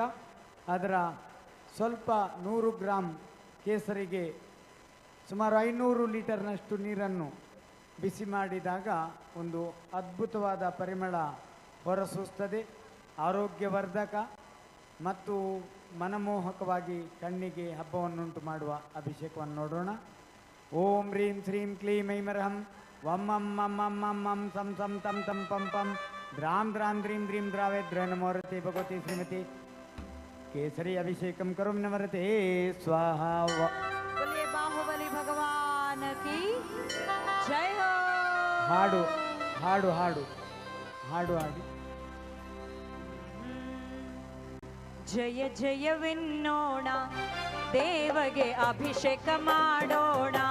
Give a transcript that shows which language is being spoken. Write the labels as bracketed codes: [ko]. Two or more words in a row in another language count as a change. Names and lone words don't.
[kn] ಅದರ ಸ್ವಲ್ಪ 100 ಗ್ರಾಂ ಕೇಸರಿಗೆ ಸುಮಾರು 500 ಲೀಟರ್ನಷ್ಟು ನೀರನ್ನು ಬಿಸಿ ಮಾಡಿದಾಗ ಒಂದು ಅದ್ಭುತವಾದ ಪರಿಮಳ ಹೊರಸೂಸುತ್ತದೆ. ಆರೋಗ್ಯವರ್ಧಕ ಮತ್ತು ಮನಮೋಹಕವಾಗಿ ಕಣ್ಣಿಗೆ ಹಬ್ಬವನ್ನುಂಟು ಮಾಡುವ ಅಭಿಷೇಕವನ್ನು ನೋಡೋಣ. [sa] ಓಂ ಹ್ರೀಂ ಶ್ರೀಂ ಕ್ಲೀಂ ಐಮರಹಂ ವಂ ಮಂ ಮಂ ಮಂ ಮಂ ಮಂ ಸಂ ಸಂ ತಂ ತಂ ಪಂ ಪಂ ದ್ರಾಂ ದ್ರಾಂ ದ್ರೀಂ ದ್ರೀಂ ದ್ರಾವೇ ದ್ರೈ ನಮೋರತೆ ಭಗವತಿ ಶ್ರೀಮತಿ ಕೇಸರಿ ಅಭಿಷೇಕಂ ಕರುಂ ನಮರತೆ ಸ್ವಾಹ. [hi] बाहुबली भगवान की जय हो. [kn] ಹಾಡು ಹಾಡು ಹಾಡು ಹಾಡು ಹಾಡಿ. ಜಯ ಜಯವೆನ್ನೋಣ, ದೇವಗೆ ಅಭಿಷೇಕ ಮಾಡೋಣ.